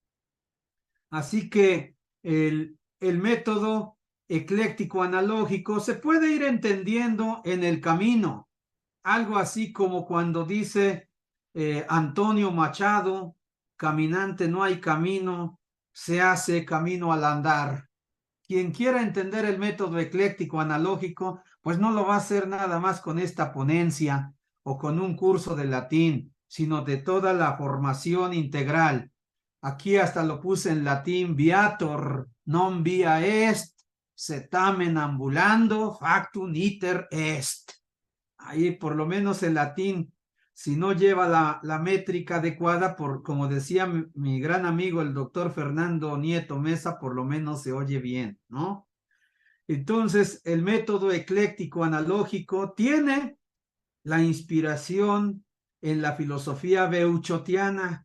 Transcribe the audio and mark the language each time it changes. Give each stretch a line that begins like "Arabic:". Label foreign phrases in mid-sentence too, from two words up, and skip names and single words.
Spanish: Así que el método ecléctico analógico se puede ir entendiendo en el camino, algo así como cuando dice Antonio Machado, caminante no hay camino, se hace camino al andar. Quien quiera entender el método ecléctico analógico, pues no lo va a hacer nada más con esta ponencia o con un curso de latín, sino de toda la formación integral. Aquí hasta lo puse en latín:
Latin: viator non via est, setamen ambulando factum iter est.
Spanish: Ahí por lo menos el latín, si no lleva la métrica adecuada, como decía mi gran amigo el doctor Fernando Nieto Mesa, por lo menos se oye bien, ¿no? Entonces, el método ecléctico analógico tiene la inspiración en la filosofía beuchotiana.